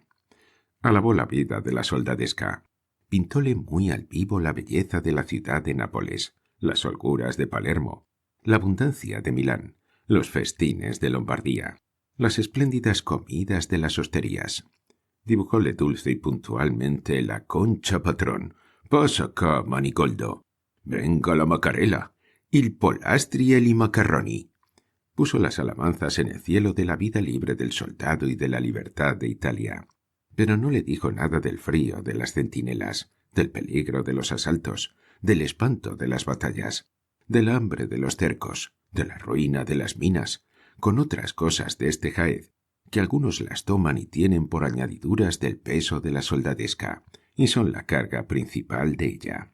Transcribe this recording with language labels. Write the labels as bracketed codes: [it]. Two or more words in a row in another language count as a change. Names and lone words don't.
[es] Alabó la vida de la soldadesca, pintóle muy al vivo la belleza de la ciudad de Nápoles, las holguras de Palermo, la abundancia de Milán, los festines de Lombardía, las espléndidas comidas de las hosterías. Dibujóle dulce y puntualmente la concha patrón. [it] «Pasa acá, Manigoldo. Venga la macarela. Il polastri e i macarroni». [es] Puso las alabanzas en el cielo de la vida libre del soldado y de la libertad de Italia. Pero no le dijo nada del frío de las centinelas, del peligro de los asaltos, del espanto de las batallas, del hambre de los cercos, de la ruina de las minas, con otras cosas de este jaez, que algunos las toman y tienen por añadiduras del peso de la soldadesca, y son la carga principal de ella.